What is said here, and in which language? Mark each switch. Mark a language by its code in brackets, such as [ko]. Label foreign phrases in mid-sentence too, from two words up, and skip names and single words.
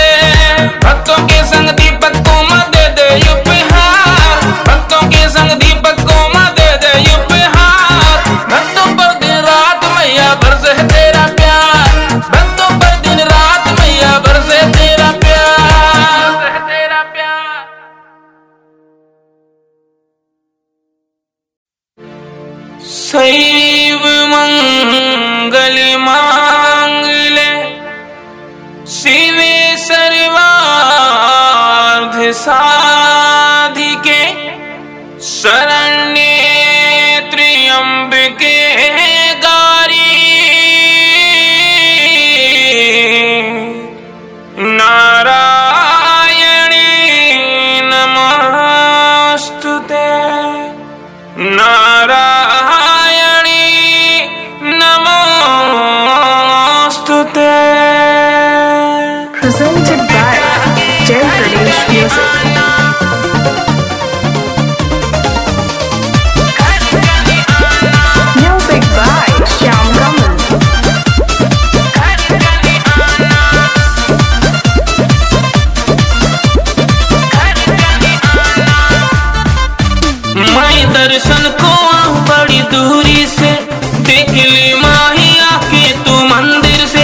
[hi] भक्तों के संग दीपक को माँ दे दे उपहार, भक्तों के संग दीपक को माँ दे दे उपहार। भक्तों पर दिन रात मैया बरसे तेरा प्यार, भक्तों पर दिन रात मैया बरसे तेरा प्यार, बरसे तेरा प्यार। [sa] शैव मंगल मांगले शिवे सर्वार्थ साधिके, शरण्ये त्र्यंबके गौरी, नारायणी नमोस्तुते, नारायणी नमोस्तुते। [en] Presented by Jay Ganesh Music. Music by Shyam Kamal. [hi] मैं दर्शन को आऊं बड़ी दूरी से, देख ली माही आके तू मंदिर से।